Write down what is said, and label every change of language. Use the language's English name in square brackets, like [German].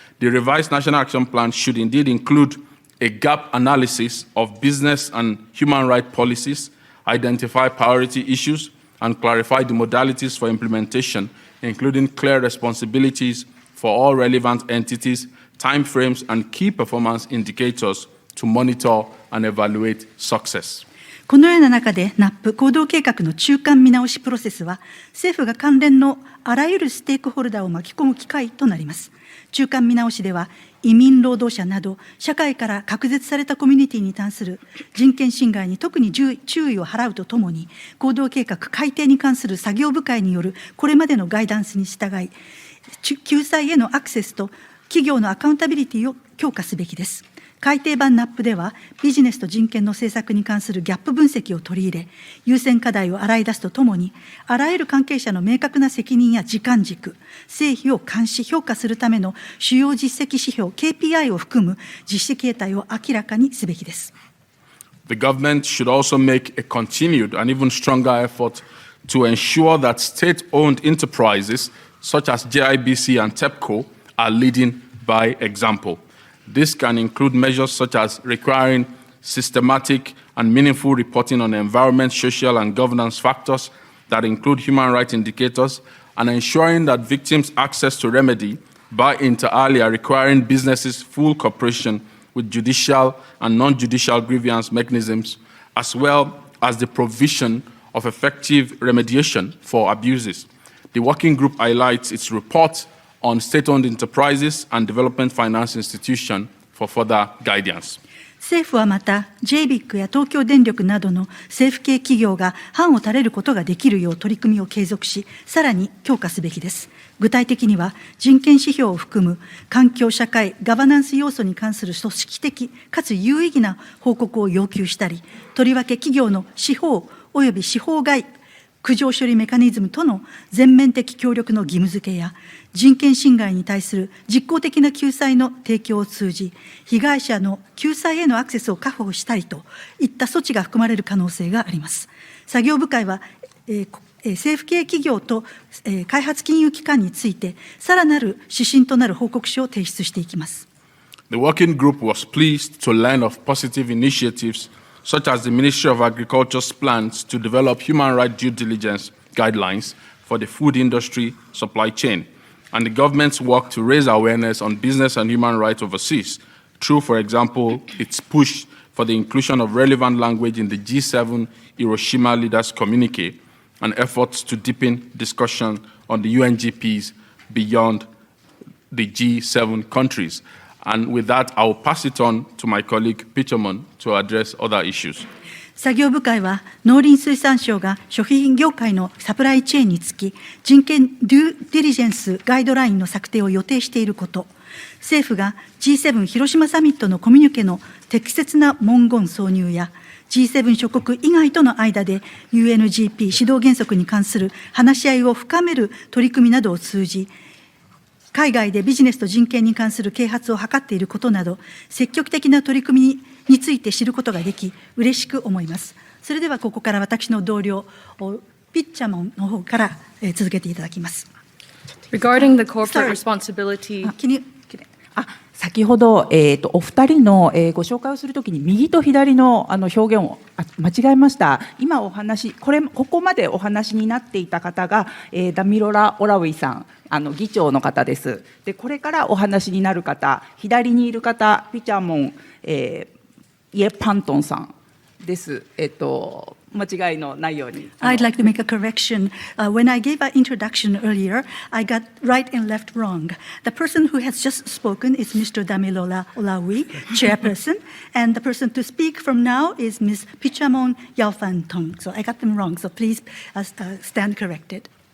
[English] The revised national action plan should indeed include a gap analysis of business and human rights policies, identify priority issues, and clarify the modalities for implementation, including clear responsibilities for all relevant entities, timeframes, and key performance indicators to monitor and evaluate success. [Japanese] このような中で NAP 行動計画の中間見直しプロセスは政府が関連のあらゆるステークホルダーを巻き込む機会となります。中間見直しでは移民労働者など社会から隔絶されたコミュニティに対する人権侵害に特に注意を払うとともに行動計画改定に関する作業部会によるこれまでのガイダンスに従い救済へのアクセスと企業のアカウンタビリティを強化すべきです。改訂版 NAP ではビジネスと人権の政策に関するギャップ分析を取り入れ優先課題を洗い出すとともにあらゆる関係者の明確な責任や時間軸成否を監視評価するための主要実績指標 KPI を含む実施形態を明らかにすべきです。 [English] The government should also make a continued and even stronger effort to ensure that state-owned enterprises such as JIBC and TEPCO are leading by example. This can include measures such as requiring systematic and meaningful reporting on environment, social, and governance factors that include human rights indicators, and ensuring that victims' access to remedy by inter alia requiring businesses full cooperation with judicial and non-judicial grievance mechanisms, as well as the provision of effective remediation for abuses. The working group highlights its report on state-owned enterprises and development finance institutions for further guidance. [Japanese] 政府はまた JBIC や東京電力などの政府系企業が範を垂れることができるよう取り組みを継続し、さらに強化すべきです。具体的には人権指標を含む環境社会ガバナンス要素に関する組織的かつ有意義な報告を要求したり、とりわけ企業の司法および司法外苦情処理メカニズムとの全面的協力の義務付けや人権侵害に対する実効的な救済の提供を通じ被害者の救済へのアクセスを確保したりといった措置が含まれる可能性があります。作業部会は、政府系企業と、開発金融機関についてさらなる指針となる報告書を提出していきます。 [English] The working group was pleased to learn of positive initiatives such as the Ministry of Agriculture's plans to develop human rights due diligence guidelines for the food industry supply chain, and the government's work to raise awareness on business and human rights overseas through, for example, its push for the inclusion of relevant language in the G7 Hiroshima Leaders Communique and efforts to deepen discussion on the UNGPs beyond the G7 countries. And with that, I will pass it on to my colleague Pichomon to address other issues. [Japanese] 作業部会は農林水産省が食品業界のサプライチェーンにつき人権デューディリジェンスガイドラインの策定を予定していること、政府が G7 広島サミットのコミュニケの適切な文言挿入や G7 諸国以外との間で UNGP 指導原則に関する話し合いを深める取り組みなどを通じ海外でビジネスと人権に関する啓発を図っていることなど積極的な取り組みについて知ることができ嬉しく思います。それではここから私の同僚ピッチャモンの方から続けていただきます。 [English] Regarding the corporate responsibility. [Japanese] 先ほど、お二人の、ご紹介をするときに右と左の、表現を間違えました。今ここまでお話になっていた方が、ダミロラ・オラウィさん、議長の方です。で、これからお話になる方、左にいる方、ピチャモン、イエ・パントンさんです。間違いのないように。 [English] I'd like to make a correction. When I gave an introduction earlier, I got right and left wrong. The person who has just spoken is Mr. Damilola Olawi, chairperson, and the person to speak from now is Ms. Pichamon Yalfantong. So I got them wrong, so please stand corrected.